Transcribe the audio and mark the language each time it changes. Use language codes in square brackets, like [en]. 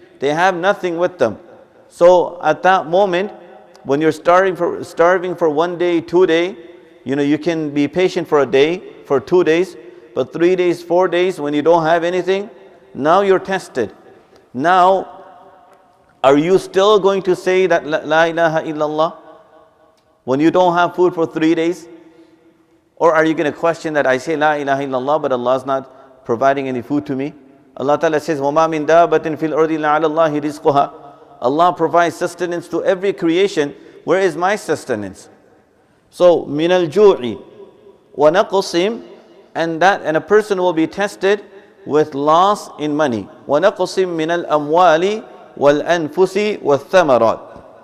[en] They have nothing with them. So at that moment, when you're starving for 1 day, 2 day, you can be patient for a day, for 2 days, but 3 days, 4 days, when you don't have anything, now you're tested. Now, are you still going to say that La ilaha illallah when you don't have food for 3 days? Or are you going to question that I say La ilaha illallah, but Allah is not providing any food to me? Allah Ta'ala says, [ar] وَمَا مِن دَابَةٍ فِي الْأَرْضِ إِلَّا عَلَى اللَّهِ رِزْقُهَا. [en] Allah provides sustenance to every creation. Where is my sustenance? So, [ar] مِنَ الْجُوعِ وَنَقْصٍ, [en] and a person will be tested with loss in money. [ar] وَنَقْصٍ مِنَ الْأَمْوَالِ وَالْأَنفُسِ وَالثَّمَرَاتِ.